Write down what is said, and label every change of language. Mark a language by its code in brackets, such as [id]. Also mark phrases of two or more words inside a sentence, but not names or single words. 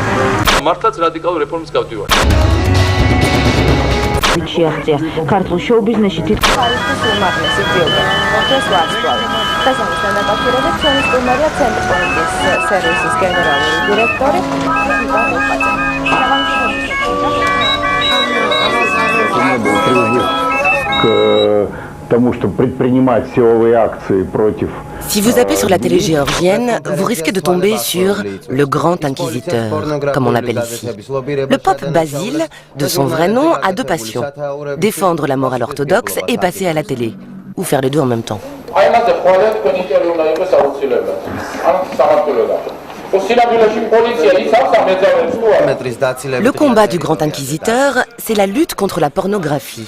[ka] მართლაც რადიკალურ რეფორმებს გავდივართ. შეაღწია ქართულ შოუ-ბიზნესში თითქოს ხალხის უმაღლესი ძიება. დღეს ვარსკვლავი. დღესამისთან დაკავშირებით ჩვენი სტუმარია ცენტრ-პოლიტიკის სერვისის გენერალური დირექტორი ივან როხაძე. [ru] Потому что предпринимать силовые акции против. [fr] Si vous appelez sur la télé géorgienne, vous risquez de tomber sur le grand inquisiteur, comme on l'appelle ici. Le pape Basile, de son vrai nom, a deux passions. Défendre la morale orthodoxe et passer à la télé. Ou faire les deux en même temps. Le combat du grand inquisiteur, c'est la lutte contre la pornographie.